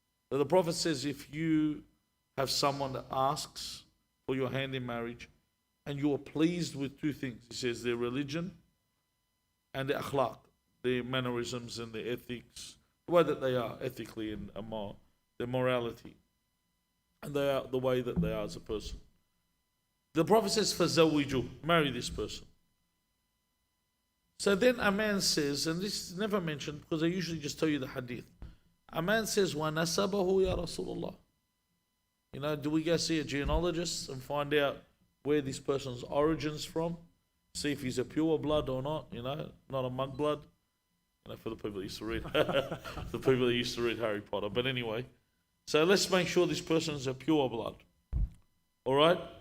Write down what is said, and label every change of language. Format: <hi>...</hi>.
<en>The Prophet says if you have someone that asks for your hand in marriage and you are pleased with 2 things, he says their religion and their akhlaq, their mannerisms and their ethics, the way that they are ethically and their morality, and they are the way that they are as a person. The Prophet says, فَزَوِّجُوا, marry this person. So then a man says, and this is never mentioned because I usually just tell you the hadith. A man says,</en> <ar>وَنَسَبَهُ يَا رَسُولَ اللَّهِ.</ar> <en>You know, do we go see a genealogist and find out where this person's origin's from? See if he's a pure blood or not, you know, not a mug blood. You know, for the people that used to read, the people that used to read Harry Potter. But anyway, so let's make sure this person is a pure blood. All right?</en>